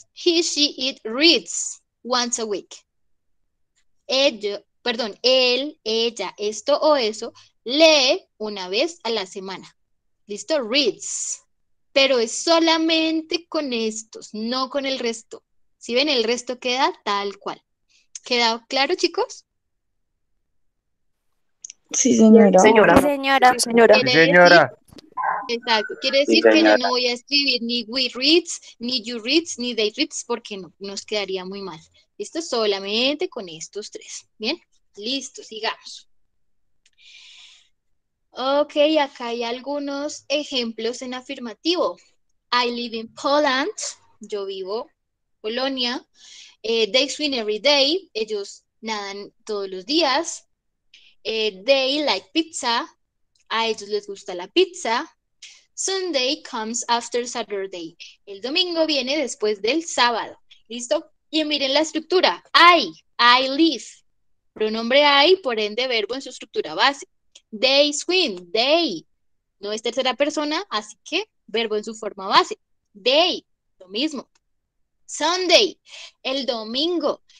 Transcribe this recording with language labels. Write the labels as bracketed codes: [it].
[en] He, she, it reads once a week. [es] Él, ella, esto o eso, lee una vez a la semana. ¿Listo? Reads. Pero es solamente con estos, no con el resto. Si ven, el resto queda tal cual. ¿Queda claro, chicos? Sí, señora. Señora. Sí, señora. Señora. Quiere decir, exacto, quiere decir que yo no voy a escribir ni we reads, ni you reads, ni they reads, porque no, nos quedaría muy mal. ¿Listo? Solamente con estos tres. ¿Bien? Listo, sigamos. Ok, acá hay algunos ejemplos en afirmativo. [en] I live in Poland. [es] Yo vivo en Polonia. [en] They swim every day. [es] Ellos nadan todos los días. [en] They like pizza. [es] A ellos les gusta la pizza. [en] Sunday comes after Saturday. [es] El domingo viene después del sábado. ¿Listo? Y miren la estructura. [en] I live. [es] Pronombre I, por ende, verbo en su estructura base. [en] They swim. [es] They. No es tercera persona, así que verbo en su forma base. They. Lo mismo. Sunday. El domingo.